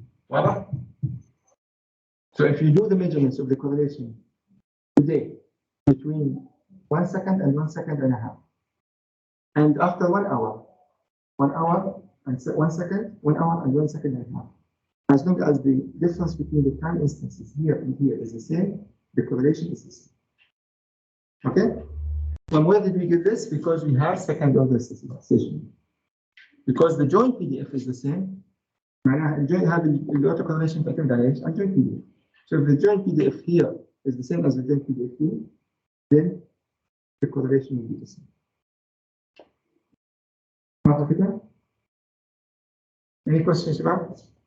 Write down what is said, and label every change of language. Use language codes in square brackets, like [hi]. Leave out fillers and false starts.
[en] Voilà. So if you do the measurements of the correlation today between 1 second and 1 second and a half, and after 1 hour, 1 hour and 1 second, 1 hour and 1 second and a half, as long as the difference between the time instances here and here is the same, the correlation is the same. Okay? From where did we get this? Because we have second order station. Because the joint PDF is the same. [ar] معناها الجوين هذا الautocorrelation تعتمد على ايش؟ على الجوين PDF. [en] So if the joint PDF here is the same as the joint PDF here, then the correlation will be the same. [ar] واضح كده؟ [en] Any questions about?